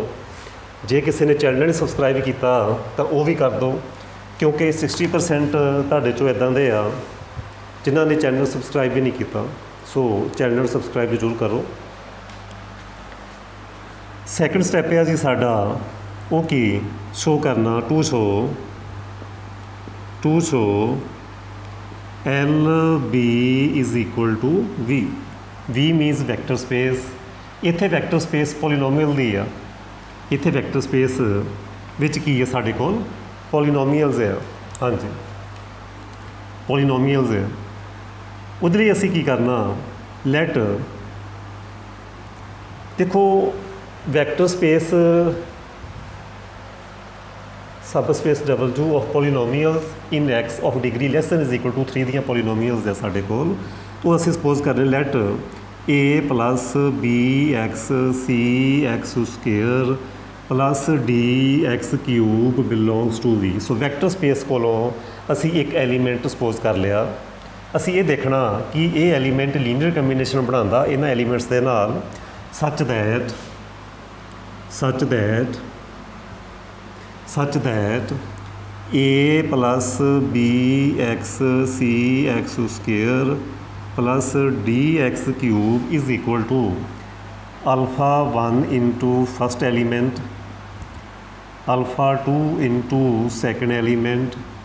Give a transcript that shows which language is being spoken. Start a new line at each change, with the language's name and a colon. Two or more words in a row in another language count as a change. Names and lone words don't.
Punjabi: ਜੇ ਕਿਸੇ ਨੇ ਚੈਨਲ ਨਹੀਂ ਸਬਸਕ੍ਰਾਈਬ ਕੀਤਾ ਤਾਂ ਉਹ ਵੀ ਕਰ ਦਿਓ, ਕਿਉਂਕਿ 60% ਤੁਹਾਡੇ 'ਚੋਂ ਇੱਦਾਂ ਦੇ ਆ ਜਿਨ੍ਹਾਂ ਨੇ ਚੈਨਲ ਸਬਸਕ੍ਰਾਈਬ ਵੀ ਨਹੀਂ ਕੀਤਾ। ਸੋ ਚੈਨਲ ਸਬਸਕ੍ਰਾਈਬ ਜ਼ਰੂਰ ਕਰੋ। ਸੈਕੰਡ ਸਟੈਪ ਹੈ ਜੀ ਸਾਡਾ ਉਹ ਕੀ ਸ਼ੋਅ ਕਰਨਾ,
English: to show LB is equal to V. V means vector space.
Punjabi: ਇੱਥੇ
English: vector space
Punjabi: ਪੋਲੀਨੋਮੀਅਲ ਦੀ ਆ, ਇੱਥੇ
English: vector space
Punjabi: ਵਿੱਚ ਕੀ ਹੈ ਸਾਡੇ ਕੋਲ ਪੋਲੀਨੋਮੀਅਲਸ ਹੈ। ਹਾਂਜੀ, ਪੋਲੀਨੋਮੀਅਲਸ ਹੈ। ਉਹਦੇ ਲਈ ਅਸੀਂ ਕੀ ਕਰਨਾ, ਲੈਟ ਦੇਖੋ
English: vector space subspace W of polynomials in x of degree less than is equal to 3
Punjabi: ਦੀਆਂ ਪੋਲੀਨੋਮੀਅਲਸ ਹੈ ਸਾਡੇ ਕੋਲ। ਉਹ ਅਸੀਂ ਸਪੋਜ਼ ਕਰ ਰਹੇ ਲੈਟ
English: A plus BX CX square plus DX cube belongs to V।
Punjabi: ਸੋ
English: vector space
Punjabi: ਕੋਲੋਂ ਅਸੀਂ ਇੱਕ ਐਲੀਮੈਂਟ ਸਪੋਜ਼ ਕਰ ਲਿਆ। ਅਸੀਂ ਇਹ ਦੇਖਣਾ ਕਿ ਇਹ ਐਲੀਮੈਂਟ
English: linear combination
Punjabi: ਬਣਾਉਂਦਾ ਇਹਨਾਂ ਐਲੀਮੈਂਟਸ ਦੇ ਨਾਲ such
English: that A plus BX CX square plus DX cube is equal to alpha 1 into first element, alpha 2 into second element,